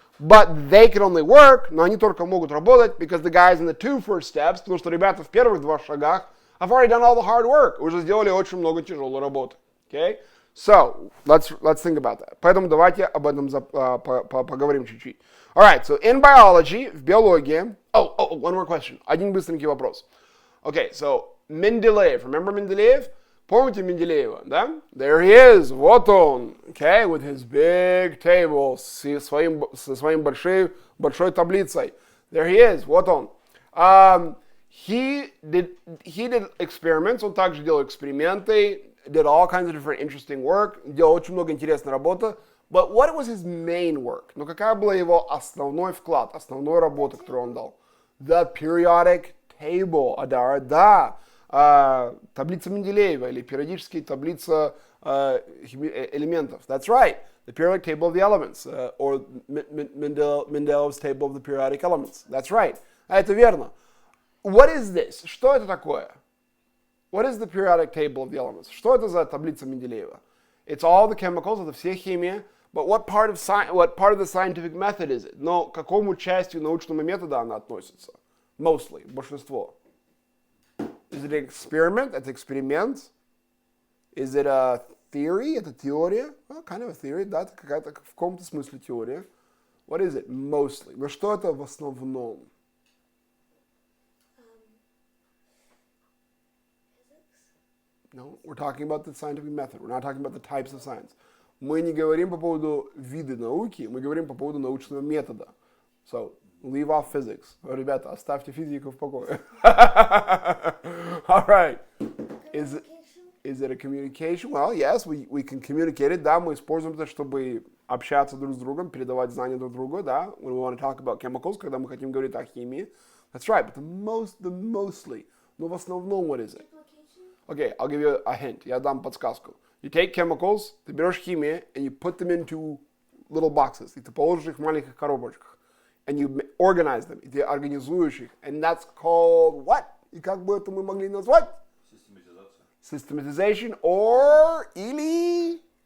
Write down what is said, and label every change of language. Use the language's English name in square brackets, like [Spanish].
[English] But they can only work, [Russian] но они только могут работать, [English] because the guys in the two first steps, [Russian] потому что ребята в первых два шагах [English] have already done all the hard work, [Russian] уже сделали очень много тяжелой работы. [English] Okay? So, let's think about that. [Russian] Поэтому давайте об этом поговорим чуть-чуть. [English] Alright, so in biology, [Russian] в биологии, [English] one more question. [Russian] Один быстренький вопрос. [English] Okay, so Mendeleev, remember Mendeleev? [Russian] Помните Менделеева, да? [English] There he is, [Russian] вот он, [English] okay, with his big table, [Russian] со своим большой таблицей. [English] There he is, [Russian] вот он. [English] He did experiments, [Russian] он также делал эксперименты, [English] did all kinds of different interesting work, [Russian] делал очень много интересной работы. [English] But what was his main work? [Russian] Но какая была его основной вклад, основная работа, которую он дал? [English] The periodic table, [Russian] Адара, да. таблица Менделеева или периодическая таблица элементов. [English] That's right. The periodic table of the elements, or Mendeleev's table of the periodic elements. That's right. [Russian] Это верно. [English] What is this? [Russian] Что это такое? [English] What is the periodic table of the elements? [Russian] Что это за таблица Менделеева? [English] It's all the chemicals, [Russian] это все химия. [English] But what part of the scientific method is it? [Russian] Но к какому частью научного метода она относится? Mostly, большинство. [English] Is it an experiment? [Russian] Это эксперимент. [English] Is it a theory? [Russian] Это теория. [English] Well, kind of a theory, [Russian] да, это какая-то в каком-то смысле теория. [English] What is it? Mostly. [Russian] Но что это в основном? [English] No, we're talking about the scientific method. We're not talking about the types of science. [Russian] Мы не говорим по поводу вида науки, мы говорим по поводу научного метода. [English] So, leave off physics. [Russian] Ребята, оставьте физику в покое. [English] All right. Is it a communication? Well, yes, we can communicate it. [Russian] Да, мы используем это, чтобы общаться друг с другом, передавать знания друг другу, да. [English] When we want to talk about chemicals, [Russian] когда мы хотим говорить о химии. [English] That's right, but the mostly. [Russian] Но в основном, [English] what is it? Okay, I'll give you a hint. [Russian] Я дам подсказку. [English] You take chemicals, [Russian] ты берешь химию, [English] and you put them into little boxes. [Russian] И ты положишь их в маленьких коробочках. [English] And you organize them. [Russian] И ты организуешь их. [English] And that's called what? [Russian] И как бы это мы могли назвать? [English] Systematization or или...